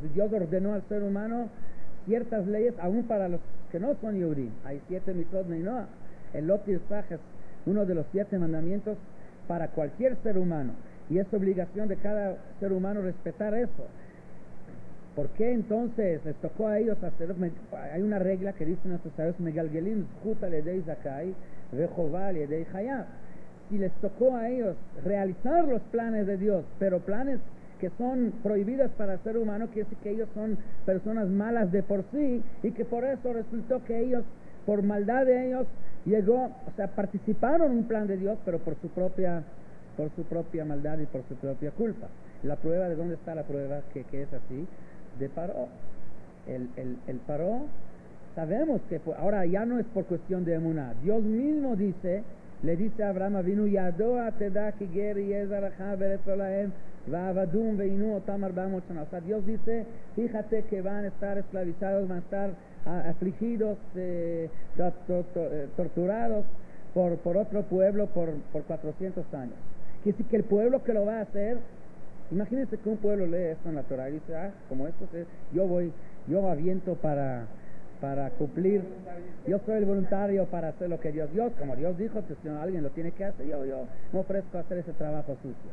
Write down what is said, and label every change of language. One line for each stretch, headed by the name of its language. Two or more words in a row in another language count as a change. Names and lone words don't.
Spanish: Y Dios ordenó al ser humano ciertas leyes, aún para los que no son Yehudim. Hay 7
Hebrew: מצוות בני-נח.
Spanish: El
Hebrew: לא תרצח
Spanish: es uno de los 7 mandamientos para cualquier ser humano, y es obligación de cada ser humano respetar eso. ¿Por qué entonces les tocó a ellos hacer? Hay una regla que dicen nuestros sabios,
Hebrew: מגלגלים זכות על-ידי זכאי וחובה על-ידי חייב.
Spanish: Si les tocó a ellos realizar los planes de Dios, pero planes que son prohibidas para el ser humano, quiere decir que ellos son personas malas de por sí, y que por eso resultó que ellos, por maldad de ellos, participaron en un plan de Dios, pero por su propia maldad y por su propia culpa. La prueba, ¿de dónde está la prueba que es así? De Paró. El Paró, sabemos que ahora ya no es por cuestión de emuná. Dios mismo le dice a Abraham Avinu,
Hebrew: ידוע תדע כי גר יהיה זרעך בארץ לא להם ועבדום וענו אותם 400 שנה.
Spanish: O sea, Dios dice, fíjate que van a estar esclavizados, van a estar afligidos, torturados por otro pueblo por 400 años. Quiere decir que el pueblo que lo va a hacer, imagínense que un pueblo lee esto en la Torah y dice, como esto yo aviento para cumplir, yo soy el voluntario para hacer lo que Dios como Dios dijo, que si alguien lo tiene que hacer, yo me ofrezco a hacer ese trabajo sucio.